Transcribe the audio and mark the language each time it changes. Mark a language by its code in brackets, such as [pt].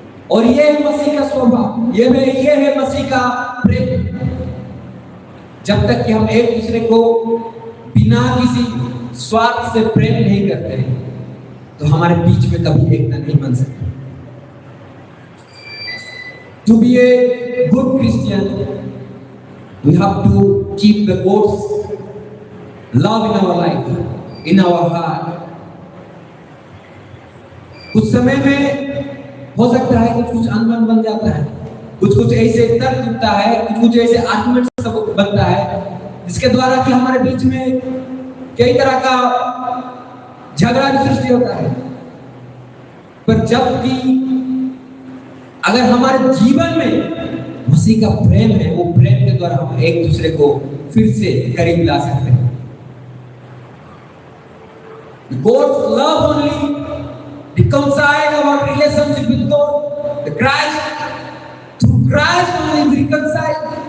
[hi] और ये है मसीह का स्वभाव, ये है मसीह का प्रेम। जब तक कि हम एक दूसरे को बिना किसी स्वार्थ से प्रेम नहीं करते हैं, तो हमारे बीच में कभी एकता नहीं बन सकती। [en] To be a good Christian, we have to keep the God's love in our life, in our heart. [hi] कुछ समय में हो सकता है कुछ अनबन बन जाता है, कुछ ऐसे तर्क उठता है, कुछ ऐसे आर्गुमेंट सब बनता है, जिसके द्वारा कि हमारे बीच में कई तरह का झगड़ा की सृष्टि होता है। पर जबकि अगर हमारे जीवन में मसीह का प्रेम है, वो प्रेम के द्वारा हम एक दूसरे को फिर से करीब ला सकते हैं। [en] God's love only reconcile our relationship with God. The Christ, through Christ only we reconcile.